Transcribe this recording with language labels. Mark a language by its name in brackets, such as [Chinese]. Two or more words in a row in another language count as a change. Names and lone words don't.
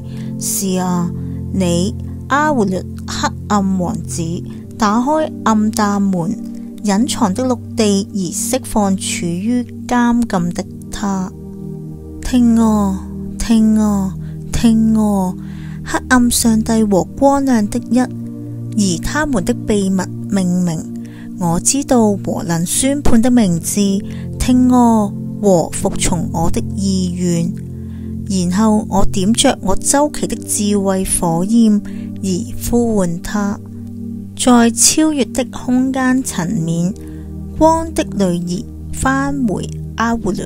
[Chinese] 是啊，你阿胡律黑暗王子，打開暗淡門，隱藏的陸地，而釋放處於監禁的他。聽啊，聽啊，聽啊，黑暗上帝和光亮的一，而他們的秘密命名，我知道和能宣判的名字。聽啊，和服從我的意願，然後我點着我周期的智慧火焰，而呼喚他，在超越的空間層面，光的女兒返回阿胡律。